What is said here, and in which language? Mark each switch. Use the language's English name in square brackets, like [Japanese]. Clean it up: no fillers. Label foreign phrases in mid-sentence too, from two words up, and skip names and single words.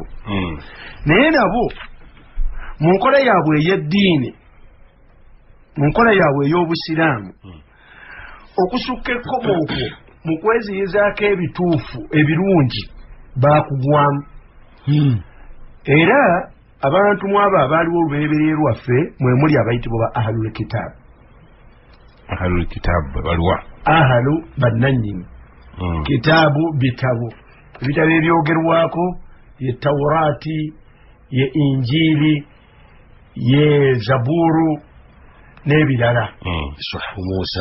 [Ganda] naye nabo mu nkola yaabwe ey'eddiini mu nkola yaabwe ey'obusiraamu okusukka ekkomo okwo mu kweziyizaako ebituufu ebirungi baakugwamu era abantu mu abo abaaliwo olubereberye lwaffe mwe muli abayitibwa ba [Arabic] أهل الكتاب. أهل الكتاب [Ganda] baliwa ahlu bannannyini kitaabu bitabo ebitabo ebyogerwako ye tawuraati ye injiiri ye zaburu n'ebirala suhu Musa